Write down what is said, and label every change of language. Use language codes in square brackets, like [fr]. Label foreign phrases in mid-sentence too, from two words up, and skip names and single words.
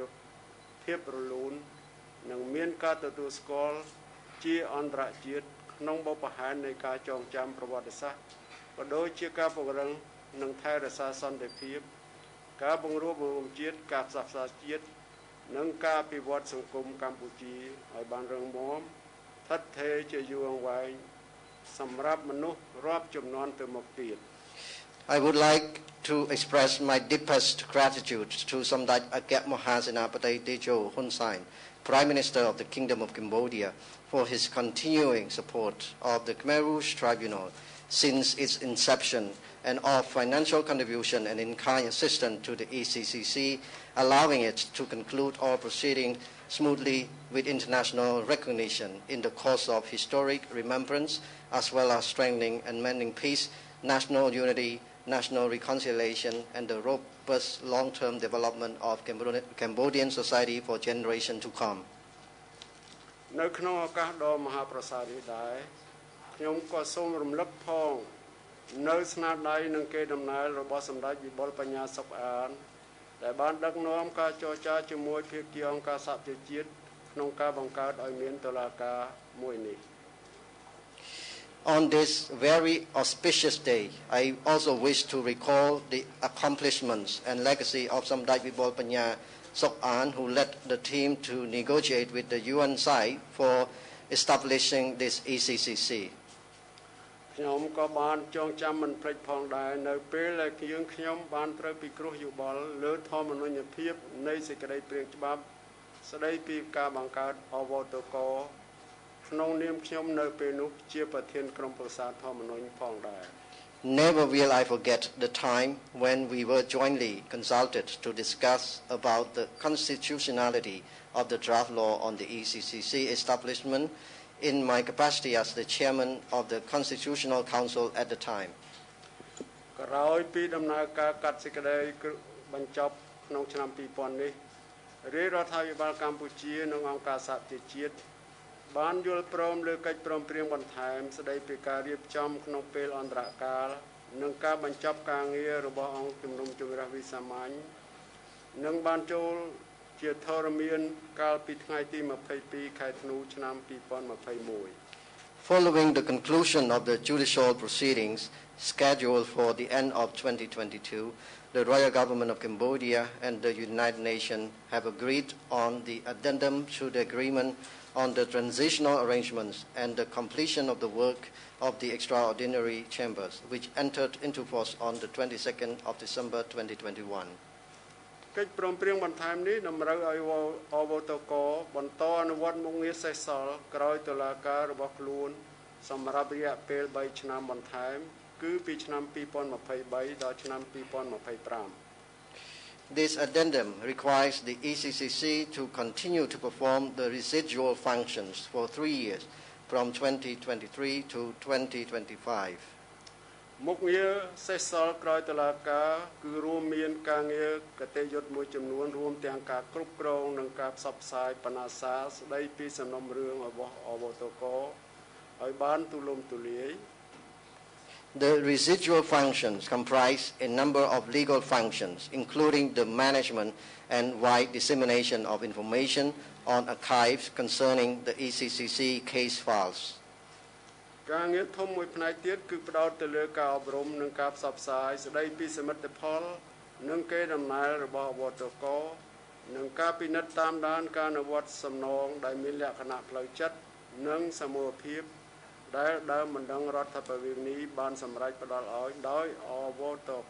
[km] ភាពរលូននិងមានការទទួលស្គាល់ជាអន្តរជាតិក្នុងបបផែននៃការចងចាំប្រវត្តិសាស្ត្រក៏ដូចជាការពង្រឹងនិងថែរក្សាសន្តិភាពការបង្រួបបង្រួមជាតិការផ្សះផ្សាជាតិនិងការអភិវឌ្ឍសង្គមកម្ពុជាឲ្យបានរឹងមាំស្ថិតស្ថេរជាយូរអង្វែងសម្រាប់មនុស្សរាប់ជំនាន់ទៅមុខទៀត [en] I would like to express my deepest gratitude to Samdech Aket Mahasenapati Techo Hun Sen, Prime Minister of the Kingdom of Cambodia, for his continuing support of the Khmer Rouge Tribunal since its inception, and of financial contribution and in-kind assistance to the ECCC, allowing it to conclude all proceedings smoothly with international recognition in the course of historic remembrance, as well as strengthening and mending peace, national unity, national reconciliation, and the robust long-term development of Cambodian society for generations to come. [km] នៅក្នុងឱកាសដ៏មហាប្រសើរនេះដែរខ្ញុំក៏សូមរំលឹកផងនៅស្នាដៃនិងកេរដំណែលរបស់សម្ដេចវិបុលបញ្ញាសុខអានដែលបានដឹកនាំការចរចាជាមួយភាគីអង្គការសហប្រជាជាតិក្នុងការបង្កើតឲ្យមានតុលាការមួយនេះ [en] On this very auspicious day, I also wish to recall the accomplishments and legacy of Samdech Vibol Panya Sok-an, who led the team to negotiate with the UN side for establishing this ECCC. [km] ខ្ញុំក៏បានចងចាំមិនភ្លេចផងដែរនៅពេលដែលខ្ញុំបានត្រូវពិគ្រោះយោបល់លើធម្មនុញ្ញភាពនៃសេចក្តីព្រាងច្បាប់ស្តីពីការបង្កើតអវតកក្នុងនាមខ្ញុំនៅពេលនោះជាប្រធានក្រុមប្រឹក្សាធម្មនុញ្ញផងដែរ [en] Never will I forget the time when we were jointly consulted to discuss about the constitutionality of the draft law on the ECCC establishment in my capacity as the chairman of the Constitutional Council at the time. [km] ក្រោយពីដំណើរការកាត់សេចក្តីបញ្ចប់ក្នុងឆ្នាំ2000នេះរាជរដ្ឋាភិបាលកម្ពុជានិងអង្គការសហប្រជាជាតិបានយល់ព្រមលើកិច្ចព្រមព្រៀងបន្ថែមស្តីពីការរៀបចំក្នុងពេលអន្តរកាលនិងការបញ្ចប់ការងាររបស់អង្គជំនុំជម្រះវិសាមញ្ញនឹងបានចូលជាធរមានកាលពីថ្ងៃទី22ខែធ្នូឆ្នាំ2021 [en] Following the conclusion of the judicial proceedings scheduled for the end of 2022, the Royal Government of Cambodia and the United Nations have agreed on the addendum to the agreement on the transitional arrangements and the completion of the work of the extraordinary chambers, which entered into force on the 22nd of December 2021. [km] កិច្ចព្រមព្រៀងបន្ថែមនេះតម្រូវឲ្យអវតកបន្តអនុវត្តមុខងារសេសសល់ក្រោយតុលាការរបស់ខ្លួនសម្រាប់រយៈពេល3ឆ្នាំបន្ថែមគឺពីឆ្នាំ2023ដល់ឆ្នាំ2025 [en] This addendum requires the ECCC to continue to perform the residual functions for 3 years from 2023 to 2025. [km] មុខងារសេសសល់ក្រោយតុលាការគឺរួមមានការងារកតេយុត្តមួយចំនួនរួមទាំងការគ្រប់គ្រងនិងការផ្សព្វផ្សាយបណ្ណាសារស្ដីពីសំណុំរឿងរបស់អវតកឲ្យបានទូលំទូលាយ [en] The residual functions comprise a number of legal functions, including the management and wide dissemination of information on archives concerning the ECCC case files. [km] ការងារធំមួយផ្នែកទៀតគឺផ្ដោតទៅលើការអប់រំនិងការផ្សព្វផ្សាយស្ដីពីសមិទ្ធផលនិងកេរដំណែលរបស់អវតកនិងការពិនិត្យតាមដានការអនុវត្តសំណងដែលមានលក្ខណៈផ្លូវចិត្តនិងសមូហភាពដែលដើមបណ្ដឹងរដ្ឋាភិបាលនេះបានសម្រេចផ្ដល់ឲ្យដោយអវតក